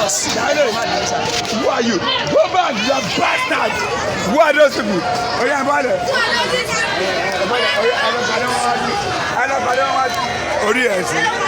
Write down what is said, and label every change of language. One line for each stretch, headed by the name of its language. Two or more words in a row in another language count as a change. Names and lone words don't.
English: Who are you? Go back, you are bastard. Who are those people?
Yoruba: Oya, ẹ bọ́lẹ̀. Ẹ bọ́lẹ̀, oya, ẹ lọ pàdé wọn wájú. Ẹ lọ pàdé wọn wájú. Orí ẹ̀ sí.